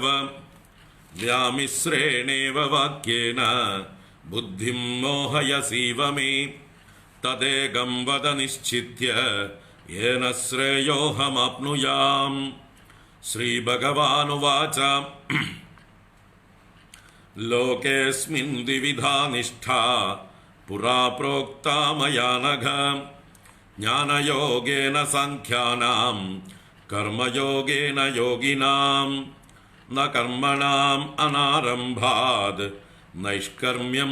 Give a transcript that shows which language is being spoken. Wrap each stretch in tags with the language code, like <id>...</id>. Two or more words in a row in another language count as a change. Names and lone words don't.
<sa>व्यामिश्रेणेव वाक्येन बुद्धिं मोहयसीव मे तदेकं वद निश्चित्य येन श्रेयोऽहमाप्नुयाम्। श्रीभगवानुवाच लोकेऽस्मिन् द्विविधा निष्ठा पुरा प्रोक्ता मया नघ ज्ञानयोगेन साङ्ख्यानां कर्मयोगेन योगिनां न कर्मणाम् अनारम्भात् नैष्कर्म्यम्</sa>